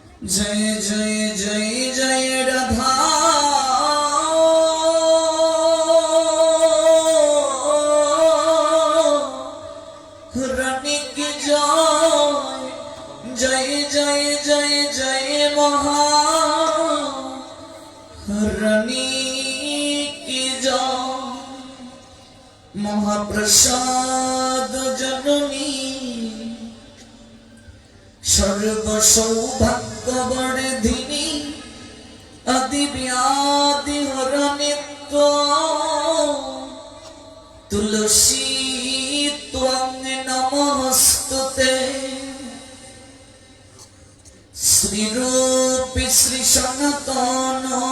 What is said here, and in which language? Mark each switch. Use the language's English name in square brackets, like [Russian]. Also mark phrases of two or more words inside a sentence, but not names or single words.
[Hindi] जय जय जय जय राधा रानी की जय जय जय जय जय महारानी की जय [Sanskrit] महाप्रसाद जननी सर्व सौभाग्यवर्धिनी आदि व्याधि हरनित्व तुलसी त्वं नमस्तुते श्री रूप श्री सनातन